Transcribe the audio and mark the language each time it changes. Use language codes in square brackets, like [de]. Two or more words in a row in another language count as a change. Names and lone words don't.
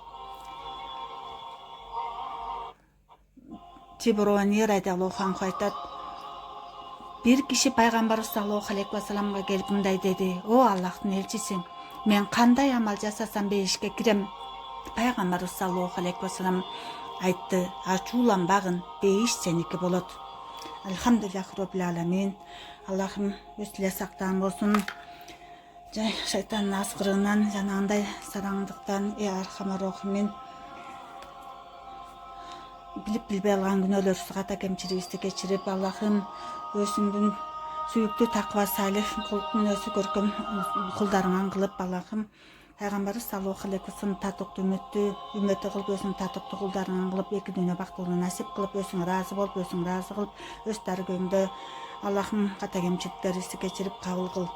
[ky] Тиброни [ar] رضي الله عنه [ky] айтат: бир киши пайгамбарыбыз [ar] صلى الله عليه وسلم [ky] келип мындай деди: о Аллахтын элчиси, мен кандай амал жасасам бейишке кирем? Пайгамбарыбыз [ar] صلى الله عليه وسلم [ky] айтты: ачууланбагын, бейиш сеники болот. [ar] الحمد لله رب العالمين. [ky] Аллахым өзү эле сактаган болсун. Шайтандын аскырыгынан, жанагындай сараңдыктан, [ar] أرحم الراحمين. [ky] Билип билбей алган күнөөлөрүбүздү, ката кемчилигибизди кечирип, Аллахым өзүңдүн сүйүктүү таква салих мүнөзү көркөм кулдарыңан кылып, Аллахым Пайгамбарыбыз [ar] صلى الله عليه وسلم [ky] татыктуу үммөтү кылып өзүнүн татыктуу кулдарын кылып эки дүйнө бактылыгын насип кылып өзүңө ыраазы болуп өзүң ыраазы кылып өз дарыгөңдө Аллахым ката кемчиликтерибизди кечирип кабыл кыл.